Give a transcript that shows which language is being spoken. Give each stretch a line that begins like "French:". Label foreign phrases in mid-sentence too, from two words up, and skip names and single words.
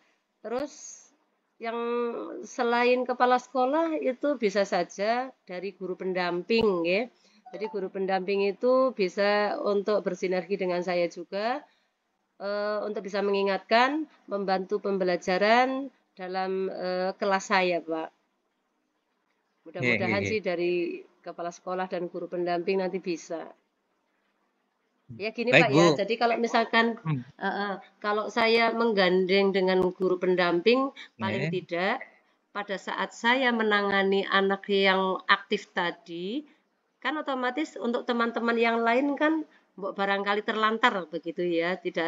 Indonesian: Terus yang selain kepala sekolah itu bisa saja dari guru pendamping ya. Jadi guru pendamping itu bisa untuk bersinergi dengan saya juga untuk bisa mengingatkan, membantu pembelajaran dalam kelas saya, Pak. Nggih, nggih, Mudah-mudahan nggih. sih dari kepala sekolah dan guru pendamping nanti bisa. Ya gini Baik Pak ya, Bu. jadi kalau misalkan Hmm. kalau saya menggandeng dengan guru pendamping, paling Nggih. tidak pada saat saya menangani anak yang aktif tadi, kan otomatis untuk teman-teman yang lain kan barangkali terlantar begitu ya, tidak